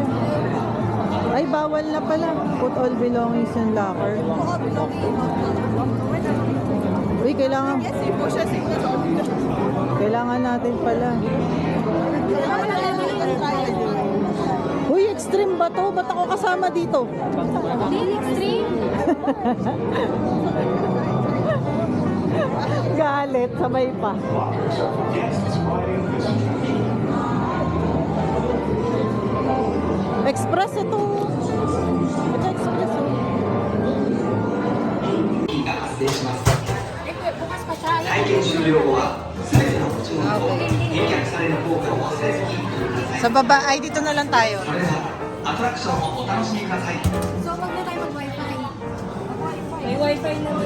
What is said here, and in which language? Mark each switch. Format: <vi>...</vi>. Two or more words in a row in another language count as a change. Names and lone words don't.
<tl>Ay, bawal na pala.</tl> <en>Put all belongings in locker.</en> <tl>Uy, kailangan. Kailangan natin pala. Uy, extreme ba to? Ba't ako kasama dito? Hindi extreme. Galit, sabay pa. Express ito. Ito express. Bukas pa siya.</tl> <ja>体験終了後は全ての持ち物と返却される効果を忘れずにお取りください。</ja> <tl>Sa baba, ay dito na lang tayo.</tl> <ja>それではアトラクションをお楽しみください。</ja> <tl>So, wag na tayo mag-wifi. May wifi na din.</tl>